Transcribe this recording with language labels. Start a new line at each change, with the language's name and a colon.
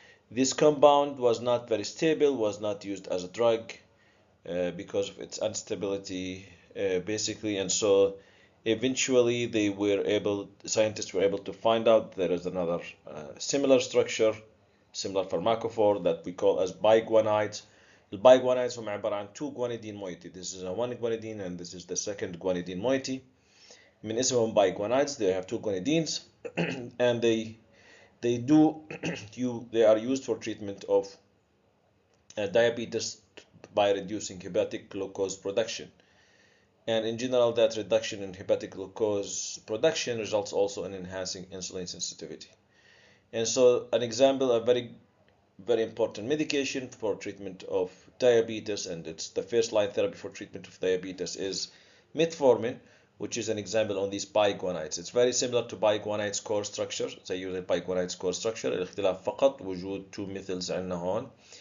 English: This compound was not very stable, was not used as a drug because of its instability basically, and so eventually scientists were able to find out there is another similar structure, similar pharmacophore that we call as biguanides.
Arabic: البايجوانيدز هم عبارة عن 2 guanidine moiety.
English: This is a 1 guanidine and this is the second guanidine moiety.
Arabic: من اسمهم
English: biguanides, they have 2 guanidines and they are used for treatment of diabetes by reducing hepatic glucose production. And in general, that reduction in hepatic glucose production results also in enhancing insulin sensitivity. And so an example, a very important medication for treatment of diabetes, and it's the first line therapy for treatment of diabetes, is metformin, which is an example on these biguanides. It's very similar to biguanides core structure. زي biguanides core structure.
Arabic: الاختلاف فقط وجود 2 methyls عندنا هون.